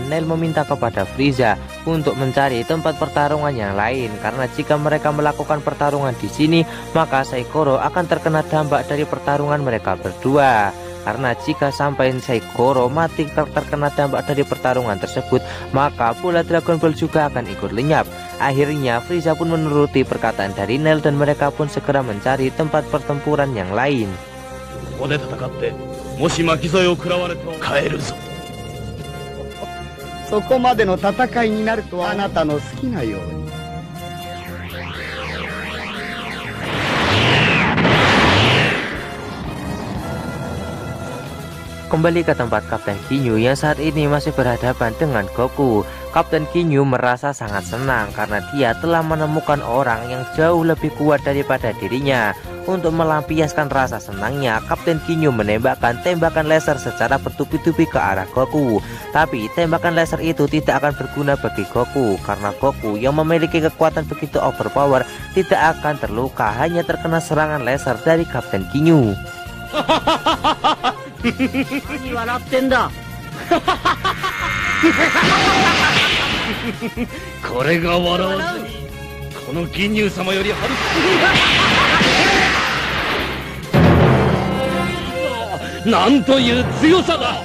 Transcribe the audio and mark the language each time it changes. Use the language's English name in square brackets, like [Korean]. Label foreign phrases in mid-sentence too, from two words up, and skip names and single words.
[Indonesian] Nel meminta kepada Frieza untuk mencari tempat pertarungan yang lain, karena jika mereka melakukan pertarungan di sini, maka Saikoro akan terkena dampak dari pertarungan mereka berdua. Karena jika sampai Saikoro mati terkena dampak dari pertarungan tersebut, maka bola Dragon Ball juga akan ikut lenyap. Akhirnya Frieza pun menuruti perkataan dari Nel dan mereka pun segera mencari tempat pertempuran yang lain. [Japanese] もし巻き添えを食らわれても帰るぞ。そこまでの戦いになるとはあなたの好きなように。 [Indonesian] Kembali ke tempat Kapten Ginyu yang saat ini masih berhadapan dengan Goku. Kapten Ginyu merasa sangat senang karena dia telah menemukan orang yang jauh lebih kuat daripada dirinya. Untuk melampiaskan rasa senangnya, Kapten Ginyu menembakkan tembakan laser secara bertubi-tubi ke arah Goku. Tapi tembakan laser itu tidak akan berguna bagi Goku, karena Goku yang memiliki kekuatan begitu overpower tidak akan terluka, hanya terkena serangan laser dari Kapten Ginyu. [Japanese] 何笑ってんだ。これが笑わずにこの銀乳様よりはるかなんという強さだ。